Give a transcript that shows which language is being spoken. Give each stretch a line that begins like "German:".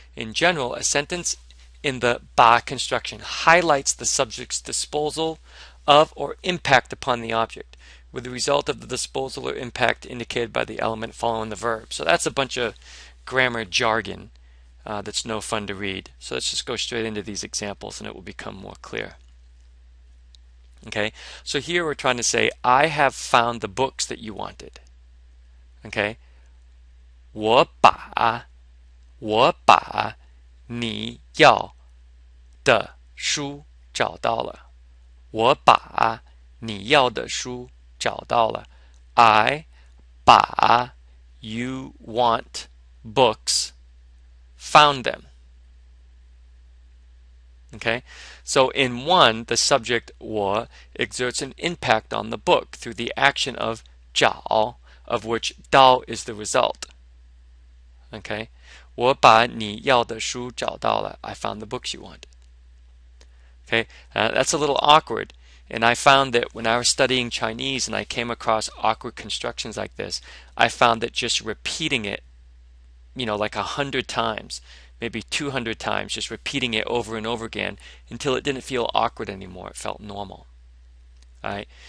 English: In general, a sentence in the ba construction highlights the subject's disposal of or impact upon the object, with the result of the disposal or impact indicated by the element following the verb. So that's a bunch of grammar jargon that's no fun to read. So let's just go straight into these examples and it will become more clear. Okay, so here we're trying to say, I have found the books that you wanted.
Chinese: Okay, 我把你要的书找到了。我把你要的书找到了。
English: I 把 you want books found them. Okay, so in one, the subject 我 exerts an impact on the book through the action of 找, of which 到 is the result.
Chinese: Okay, 我把你要的书找到了.
English: I found the books you wanted. Okay, that's a little awkward. And I found that when I was studying Chinese and I came across awkward constructions like this, I found that just repeating it, like 100 times, maybe 200 times, just repeating it over and over again until it didn't feel awkward anymore. It felt normal. All right.